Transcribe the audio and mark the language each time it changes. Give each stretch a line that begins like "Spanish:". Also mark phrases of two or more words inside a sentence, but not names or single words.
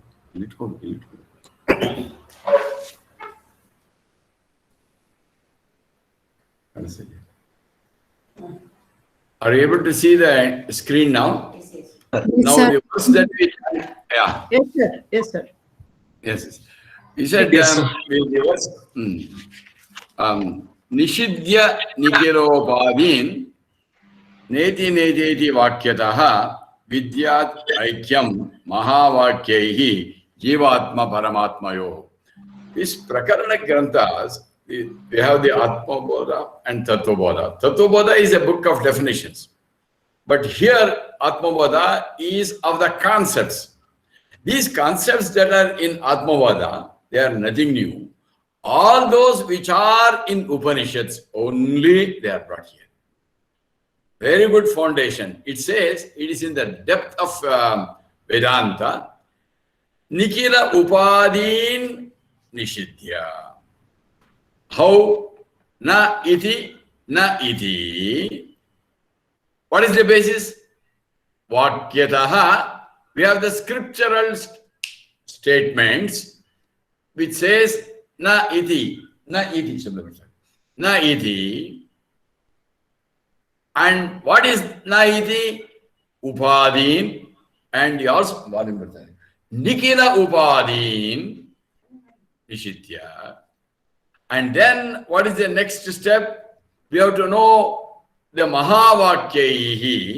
English: Are you able to see the screen now? Yes, yes. Now sir. the verse that we yeah. Yes, sir. Yes, sir. Yes. He said Yes, sir. the verse
Sanskrit: निषिध्य निखिलोपाधीन् नेति नेतीति वाक्यतः विद्यात् ऐक्यं महावाक्यैः जीवात्म परमात्मयोः.
English: These
Sanskrit: प्रकरण ग्रन्थाः,
English: we have the Atma Bodha and Tattva Bodha. Tattva Bodha is a book of definitions. But here, Atma Bodha is of the concepts. These concepts that are in Atma Bodha, they are nothing new. All those which are in Upanishads, only they are brought here. Very good foundation. It says, it is in the depth of Vedanta,
Sanskrit: निखिल उपाधीन् निषिध्य.
English: How?
Sanskrit: न इति, न इति.
English: What is the basis? Vakyataha. We have the scriptural statements which says
Sanskrit: न इति, न इति, न इति.
English: And what is na iti? Upadin. And also,
Sanskrit: निखिल उपाधीन् निषिध्य.
English: And then what is the next step? We have to know the Mahavakyaihi.